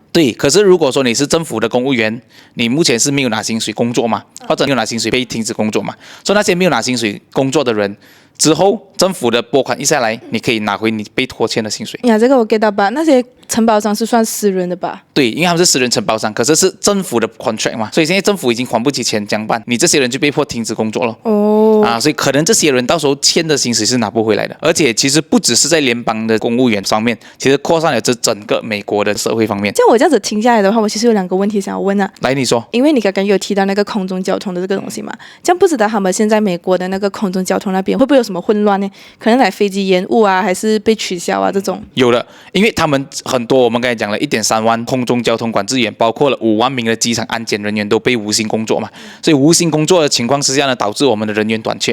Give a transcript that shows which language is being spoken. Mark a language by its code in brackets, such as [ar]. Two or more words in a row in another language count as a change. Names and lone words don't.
[zh] 對，可是如果說你是政府的公務員，你目前是沒有拿薪水工作嘛，或者沒有拿薪水被停止工作嘛，所以那些沒有拿薪水工作的人，之後政府的撥款一下來，你可以拿回你被拖欠的薪水。这個我 get 到吧？那些承包商是算私人的吧？對，因為他們是私人承包商，可是是政府的 contract 嘛，所以現在政府已經還不起錢，怎麼辦？你這些人就被迫停止工作了。所以可能這些人到時候欠的薪水是拿不回來的。而且其實不只是在聯邦的公務員方面，其實擴散了這整個美國的社會方面。我這樣子聽下來的話，我其實有2個問題想要問來，你說。因為你剛剛有提到那個空中交通的這個東西嘛，這樣不知道他們現在美國的那個空中交通那邊會不會有什麼混亂呢？可能飛機延誤還是被取消這種。有的，因為他們很多我們剛才講了1.3萬空中交通管制員，包括了5萬名的機場安檢人員都被無薪工作嘛，所以無薪工作的情況之下呢，導致我們的人員短缺。